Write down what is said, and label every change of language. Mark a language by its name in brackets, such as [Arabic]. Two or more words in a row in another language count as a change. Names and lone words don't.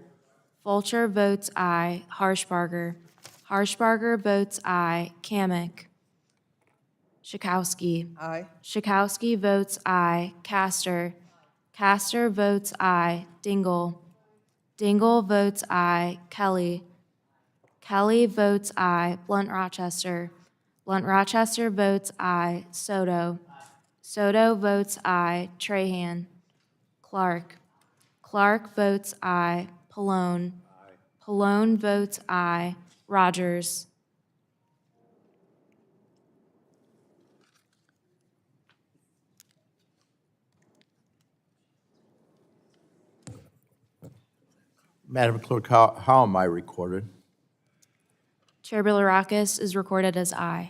[English] Fulcher votes aye. Harshbarger. Harshbarger votes aye. Kamick. Schakowsky. Aye. Schakowsky votes aye. Castor. Castor votes aye. Dingle. Dingle votes aye. Kelly. Kelly votes aye. Blunt Rochester. Blunt Rochester votes aye. Soto. Soto votes aye. Trahan. Clark. Clark votes aye. Pallone. Pallone votes aye. Rodgers. Madam Clerk, how am I recorded? Chair Bilirakis is recorded as aye.